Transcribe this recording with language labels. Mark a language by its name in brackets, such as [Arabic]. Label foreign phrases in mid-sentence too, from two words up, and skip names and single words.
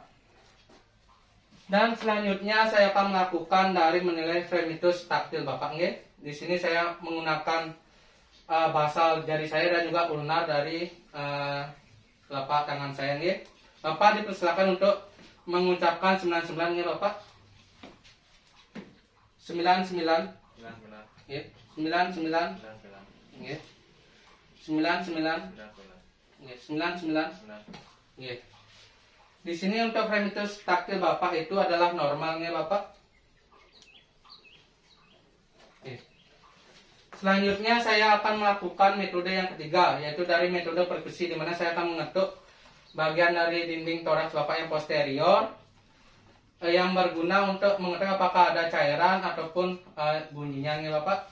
[Indonesian] Dan selanjutnya saya akan melakukan dari menilai fremitus taktil Bapak nggih. Di sini saya menggunakan basal jari saya dan juga ulnar dari telapak tangan saya nggih. Bapak dipersilakan untuk mengucapkan 99 nggih Bapak. 99 nggih. 99 nggih. 99 nggih. 99 nggih. Di sini untuk fremitus taktil Bapak itu adalah normalnya Bapak. Oke. Selanjutnya saya akan melakukan metode yang ketiga, yaitu dari metode perkusi, di mana saya akan mengetuk bagian dari dinding toraks Bapak yang posterior yang berguna untuk mengetahui apakah ada cairan ataupun bunyinya nih Bapak.